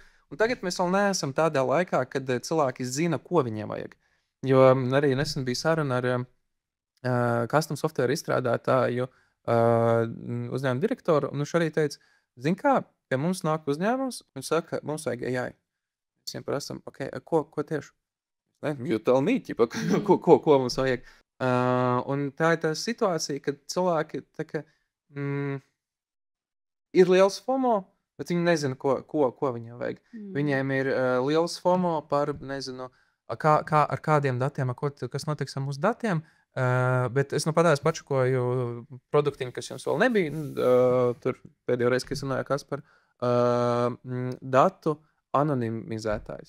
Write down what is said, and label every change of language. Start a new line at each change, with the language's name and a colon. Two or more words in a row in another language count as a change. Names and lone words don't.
Latvian: Un tagad mēs vēl neesam tādā laikā, kad cilvēki zina, ko viņiem vajag. Jo arī nesen bija saruna ar
English: custom software
Latvian: izstrādātāju uzņēmuma direktoru, un viņš arī teica, zin kā, pie mums nāk uzņēmums, viņš saka, mums vajag AI. Visiem prasam, okay, ko tieši?
English: You tell me,
Latvian: ko mums vajag. Un tā ir tā situācija, kad cilvēki ir liels FOMO, bet viņi nezina, ko viņiem vajag. Viņiem ir liels FOMO par, nezinu, ar kādiem datiem, kas notiks ar mūsu datiem, bet es patās pačakoju produktiņu, kas jums vēl nebija, tur pēdējo reizi, kad es runāju Kaspar, datu anonimizētājs.